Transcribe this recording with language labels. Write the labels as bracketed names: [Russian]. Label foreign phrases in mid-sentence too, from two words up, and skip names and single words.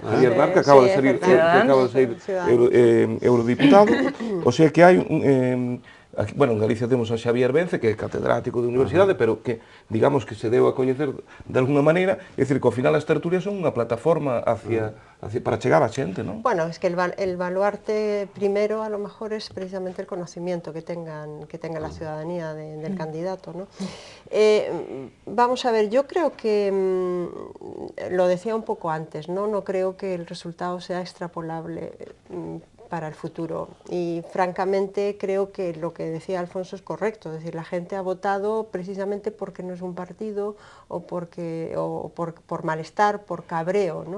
[Galician] que acaba de ser eurodiputado, o sea que hai bueno, en Galicia temos a Xavier Vence, que é catedrático de universidade, pero que, digamos, que se deu a coñecer de alguna maneira, é dicir, que ao final as tertulias son unha plataforma para chegar a xente, non? [Spanish] Bueno, es que el baluarte primero a lo mejor es precisamente el conocimiento que tenga la ciudadanía del candidato, ¿no? Vamos a ver, yo creo que, lo decía un poco antes, ¿no? No creo que el resultado sea extrapolable para el futuro y francamente creo que lo que decía Alfonso es correcto, es decir, la gente ha votado precisamente porque no es un partido o por malestar, por cabreo, ¿no?